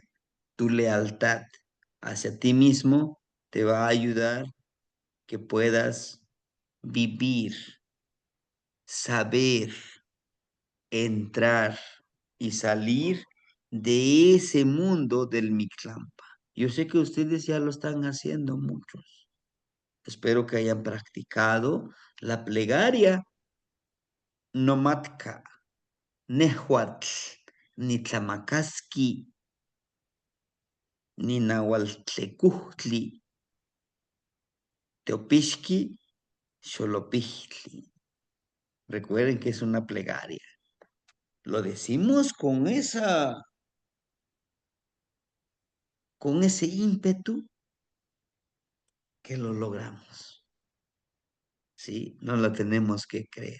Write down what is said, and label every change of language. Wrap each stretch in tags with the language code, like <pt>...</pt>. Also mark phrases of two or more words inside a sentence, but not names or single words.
<es>Tu lealtad hacia ti mismo te va a ayudar que puedas vivir, saber, entrar y salir de ese mundo del Mictlampa. Yo sé que ustedes ya lo están haciendo muchos. Espero que hayan practicado la plegaria</es> <nah>nomatka, nehuatl, ni tlamakaski, ni nahualtlecuhtli, teopishki, xolopijtli.</nah> <es>Recuerden que es una plegaria. Lo decimos con ese ímpetu que lo logramos. ¿Sí? No la tenemos que creer.</es>